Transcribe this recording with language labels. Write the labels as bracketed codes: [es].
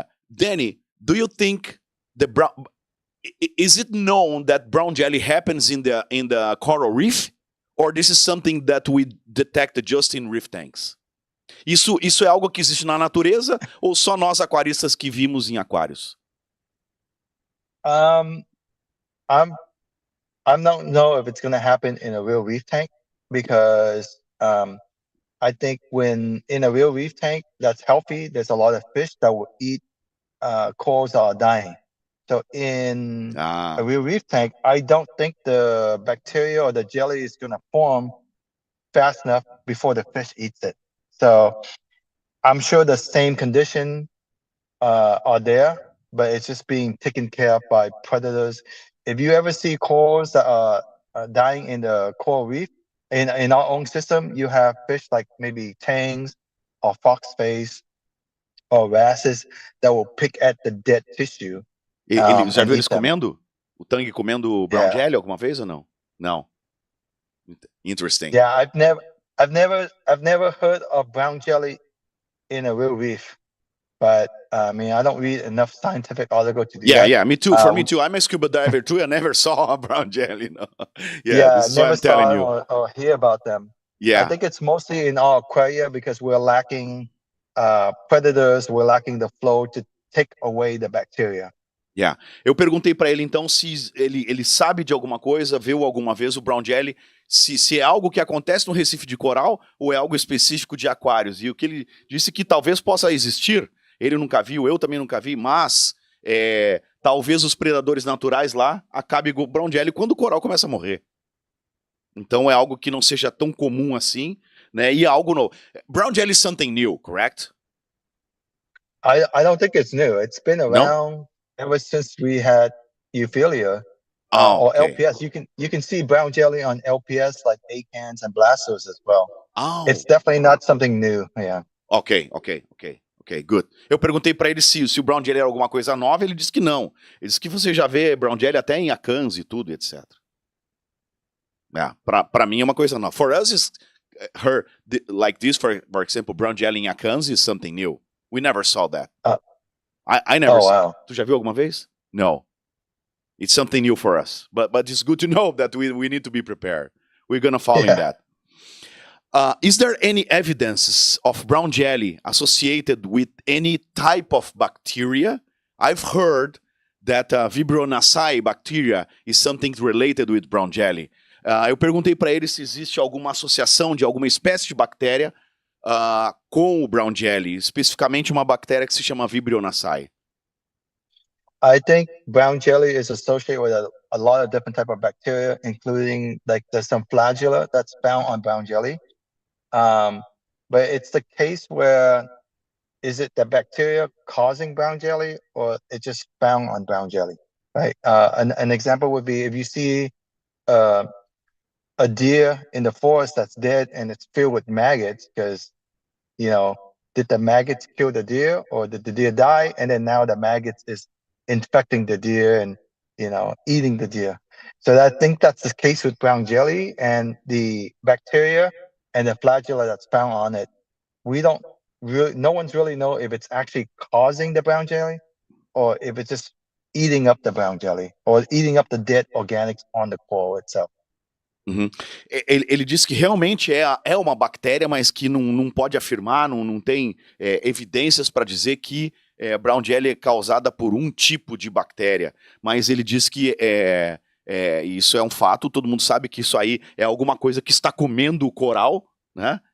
[en] Danny, do you think is it known that brown jelly happens in the coral reef? Or this is something that we detect just in reef tanks? [pt] Isso é algo que existe na natureza ou só nós aquaristas que vimos em aquários? [en] I don't know if it's going to happen in a real reef tank, because I think when in a real reef tank that's healthy, there's a lot of fish that will eat corals that are dying. So in a real reef tank, I don't think the bacteria or the jelly is going to form fast enough before the fish eats it. So I'm sure the same condition are there, but it's just being taken care of by predators. If you ever see corals that are dying in the coral reef, in our own system, you have fish like maybe tangs or foxface or wrasses that will pick at the dead tissue. [pt] Já viu eles comendo? O tangue comendo brown jelly alguma vez ou não? Não. [en] Interesting. Yeah, I've never heard of brown jelly in a real reef, but I don't read enough scientific articles to do that. Yeah, me too. For me too. I'm a scuba diver too. I never saw a brown jelly. No. This is what I'm telling you. Or hear about them. Yeah. I think it's mostly in our aquaria because we're lacking predators. We're lacking the flow to take away the bacteria. Yeah. [pt] Eu perguntei para ele então se ele sabe de alguma coisa, viu alguma vez o brown jelly, se é algo que acontece no Recife de Coral ou é algo específico de aquários. E o que ele disse que talvez possa existir, ele nunca viu, eu também nunca vi, mas talvez os predadores naturais lá acabem com o brown jelly quando o coral começa a morrer. Então é algo que não seja tão comum assim, né? E é algo novo. [en] Brown jelly is something new, correct? I don't think it's new. It's been No? around ever since we had Euphyllia Oh, or okay. LPS. You can see brown jelly on LPS like acans and blastos as well. Oh. It's definitely not something new. Yeah. Ok, good. [pt] Eu perguntei pra ele se o brown jelly era alguma coisa nova, ele disse que não. Ele disse que você já vê brown jelly até em acans e tudo, etc. Pra mim é uma coisa nova. [en] For us, like this, for example, brown jelly em acans is something new. We never saw that. I never saw. Wow. [pt] Tu já viu alguma vez? [en] No. It's something new for us. But it's good to know that we need to be prepared. We're gonna follow in that. Is there any evidence of brown jelly associated with any type of bacteria? I've heard that Vibrio nassae bacteria is something related with brown jelly. [pt] Eu perguntei para ele se existe alguma associação de alguma espécie de bactéria com o brown jelly, especificamente uma bactéria que se chama Vibrio nassae. [en] I think brown jelly is associated with a lot of different type of bacteria, including like there's some flagella that's found on brown jelly. But it's the case where is it the bacteria causing brown jelly or it's just found on brown jelly, right? An example would be if you see a deer in the forest that's dead and it's filled with maggots because, did the maggots kill the deer or did the deer die? And then now the maggots is infecting the deer and, eating the deer. So I think that's the case with brown jelly, and the bacteria and the flagella that's found on it. No one's really know if it's actually causing the brown jelly or if it's just eating up the brown jelly or eating up the dead organics on the coral itself. Uhum. [pt] Ele disse que realmente é uma bactéria, mas que não pode afirmar, não tem evidências para dizer que brown jelly é causada por um tipo de bactéria. Mas ele diz que isso é um fato, todo mundo sabe que isso aí é alguma coisa que está comendo o coral, né?